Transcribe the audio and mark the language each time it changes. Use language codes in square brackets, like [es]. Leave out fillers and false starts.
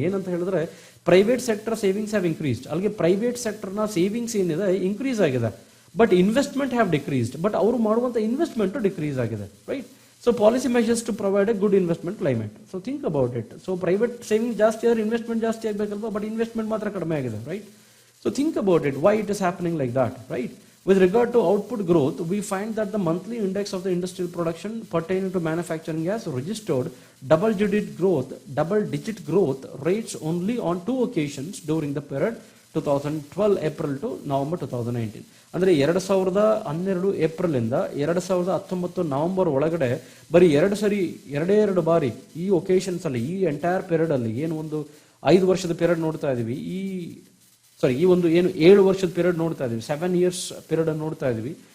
[kn] ಏನಂತ ಹೇಳಿದ್ರೆ [en] Private sector savings have increased. [kn] ಅಲ್ಲಿಗೆ ಪ್ರೈವೇಟ್ ಸೆಕ್ಟರ್ನ ಸೇವಿಂಗ್ಸ್ ಏನಿದೆ ಇನ್ಕ್ರೀಸ್ ಆಗಿದೆ, [en] But investment have decreased. [kn] But ಅವರು ಮಾಡುವಂಥ ಇನ್ವೆಸ್ಟ್ಮೆಂಟ್ ಡಿಕ್ರೀಸ್ ಆಗಿದೆ right. [en] So policy measures to provide a good investment climate. So think about it. [kn] So private savings ಜಾಸ್ತಿ ಆದರೆ investment ಜಾಸ್ತಿ ಆಗಬೇಕಲ್ವಾ, but investment ಮಾತ್ರ ಕಡಿಮೆ ಆಗಿದೆ right. [en] So think about it, why it is happening like that right. With regard to output growth, we find that the monthly index of the industrial production pertaining to manufacturing has registered double-digit growth rates only on 2 occasions during the period 2012 April to November 2019. [kn] ಅಂದರೆ 2012 ಏಪ್ರಿಲಿಂದ 2019 November ಒಳಗಡೆ ಬರೀ ಎರಡು ಬಾರಿ ಈ occasions ಅಲ್ಲಿ, ಈ entire period ಅಲ್ಲಿ ಏನು ಒಂದು 5 ವರ್ಷದ ಪೀರಿಯಡ್ ನೋಡ್ತಾ ಇದೀವಿ, ಈ ಒಂದು ಏನು 7 ವರ್ಷದ ಪೀರಿಯಡ್ ನೋಡ್ತಾ ಇದೀವಿ, 7 years ಪೀರಿಯಡ್ ನೋಡ್ತಾ ಇದೀವಿ.